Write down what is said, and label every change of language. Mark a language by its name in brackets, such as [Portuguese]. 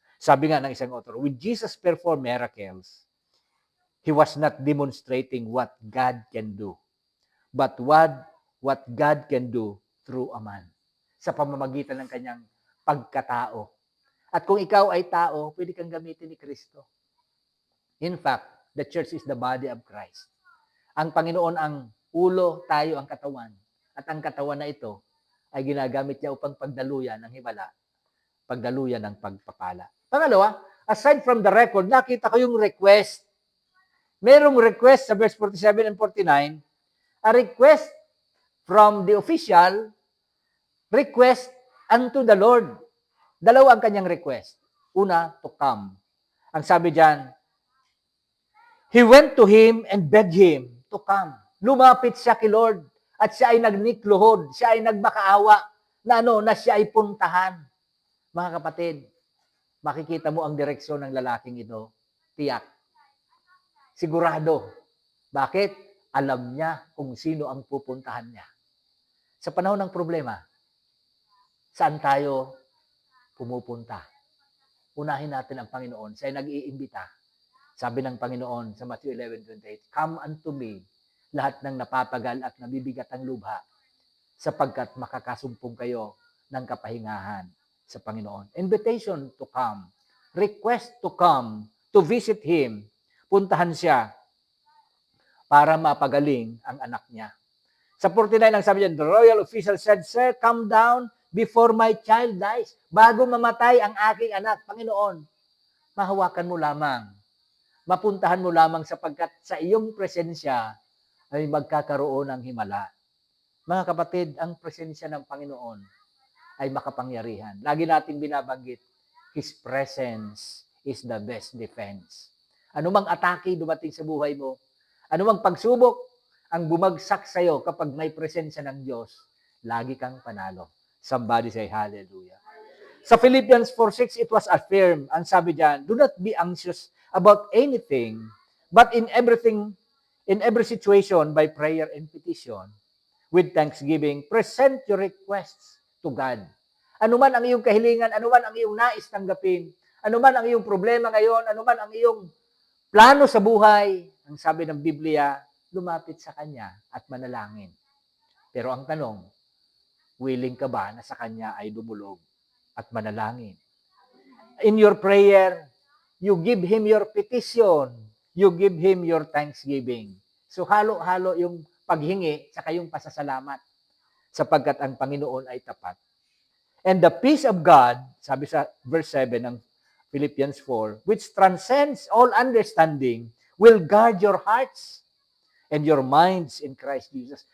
[Filipino] Sabi nga ng isang [English] author, when Jesus performed miracles, he was not demonstrating what God can do, but what God can do through a man. [Filipino] Sa pamamagitan ng kanyang pagkatao. At kung ikaw ay tao, pwede kang gamitin ni Kristo. [English] In fact, the church is the body of Christ. [Filipino] Ang Panginoon ang ulo, tayo ang katawan. At ang katawan na ito ay ginagamit niya upang pagdaluyan ng himala, pagdaluyan ng pagpapala. Pangalawa, [English] aside from the record, [Filipino] nakita ko yung request. [English] Merong request sa verse 47 and 49, a request from the official, request unto the Lord. [Filipino] Dalawa ang kanyang request. [English] Una, to come. [Filipino] Ang sabi diyan, [English] he went to him and begged him to come. [Filipino] Lumapit siya kay Lord at siya ay nagnikluhod, siya ay nagmakaawa na siya ay puntahan. Mga kapatid, makikita mo ang direksyon ng lalaking ito. Tiyak. Sigurado. Bakit? Alam niya kung sino ang pupuntahan niya. Sa panahon ng problema, saan tayo pumupunta? Unahin natin ang Panginoon. Siya ay nag-iimbita. Sabi ng Panginoon sa Matthew 11:28, [English] come unto me, [Filipino] lahat ng napapagal at nabibigat ang lubha, sapagkat makakasumpong kayo ng kapahingahan sa Panginoon. [English] Invitation to come. request to come, to visit him. [Filipino] Puntahan siya para mapagaling ang anak niya. [English] Sa 49, ang sabi niya, the royal official said, Sir, come down before my child dies. [Filipino] Bago mamatay ang aking anak, Panginoon, mahawakan mo lamang. Mapuntahan mo lamang sapagkat sa iyong presensya ay magkakaroon ng himala. Mga kapatid, ang presensya ng Panginoon ay makapangyarihan. Lagi nating binabanggit, [English] His presence is the best defense. [Filipino] Anumang atake dumating sa buhay mo, anumang pagsubok ang bumagsak sa iyo kapag may presensya ng Diyos, lagi kang panalo. [English] Somebody say hallelujah. Sa Philippians 4:6, it was affirmed, [Filipino] ang sabi diyan, [English] do not be anxious about anything, but in every situation, by prayer and petition, with thanksgiving, present your requests to God. [Filipino] Ano man ang iyong kahilingan, ano man ang iyong nais tanggapin, ano man ang iyong problema ngayon, ano man ang iyong plano sa buhay, ang sabi ng Biblia, lumapit sa Kanya at manalangin. Pero ang tanong, willing ka ba na sa Kanya ay dumulog at manalangin? [English] In your prayer, you give Him your petition, you give Him your thanksgiving. [Filipino] So halo-halo yung paghingi sa yung pasasalamat sapagkat ang Panginoon ay tapat. [English] And the peace of God, [Filipino] sabi sa verse 7 ng Philippians 4, [English] which transcends all understanding, will guard your hearts and your minds in Christ Jesus.